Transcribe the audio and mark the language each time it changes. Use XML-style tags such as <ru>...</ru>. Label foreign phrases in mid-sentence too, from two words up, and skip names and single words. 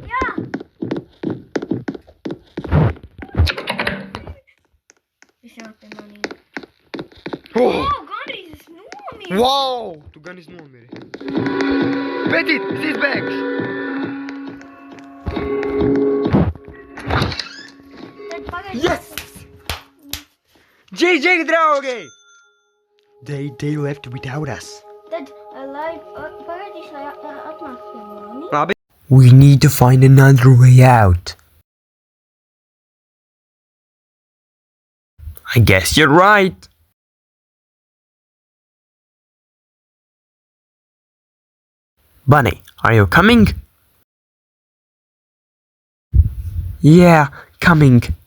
<lv>Jā. Es jau te manīju. Gandrīz es nomiru. Wow, tu gan nomiri. Petit, es izbeigšu.</lv> <en>Yes! GG, draugi! They left without us.</en> <lv>Tad, lai pagaidīšu, lai atnāks pie mani. Labi.</lv> <en>We need to find another way out. I guess you're right. Bunny, are you coming? Yeah, coming.</en>